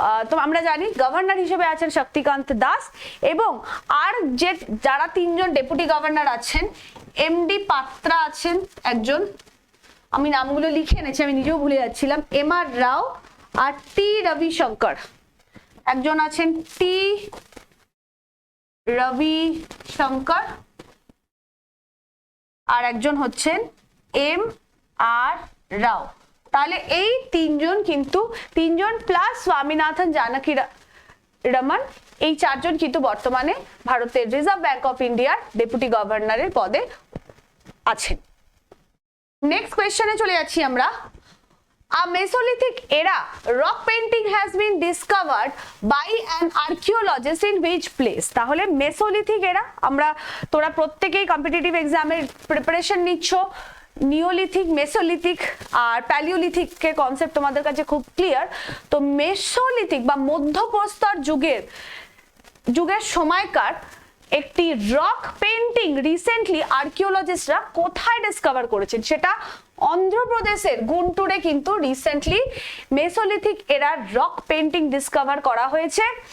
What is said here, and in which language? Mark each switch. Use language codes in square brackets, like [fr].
[bn] তো আমরা জানি গভর্নর হিসেবে আছেন শক্তিকান্ত দাস, এবং আর যারা তিনজন ডেপুটি গভর্নর আছেন, এমডি পাত্রা আছেন একজন, আমি নামগুলো লিখে এনেছি, আমি নিজেও ভুলে যাচ্ছিলাম, এমআর রাও আর টি রবিশঙ্কর একজন আছেন, টি রবিশঙ্কর, আর একজন হচ্ছেন এম আর রাও। তাহলে এই তিনজন কিন্তু, তিনজন প্লাস স্বামীনাথন জানকী রমন, এই চারজন কিন্তু বর্তমানে ভারতের রিজার্ভ ব্যাংক অফ ইন্ডিয়ার ডেপুটি গভর্নরের পদে আছেন। নেক্সট কোয়েশ্চনে চলে যাচ্ছি আমরা। [en] A Mesolithic era rock painting has been discovered by an archaeologist in which place? [bn] তাহলে মেসোলিথিক এরা, আমরা তোরা প্রত্যেকেই কম্পিটিটিভ এক্সামের প্রিপারেশন নিচ্ছ, নিওলিথিক, মেসোলিথিক আর প্যালিওলিথিকের কনসেপ্ট তোমাদের কাছে খুব ক্লিয়ার। তো মেসোলিথিক বা মধ্যপ্রস্তর যুগের সময়কার একটি রক পেন্টিং রিসেন্টলি আর্কিওলজিস্টরা কোথায় ডিসকভার করেছেন, সেটা অন্ধ্রপ্রদেশের গুন্টুরে কিন্তু recently mesolithic error rock painting discover করা হয়েছে।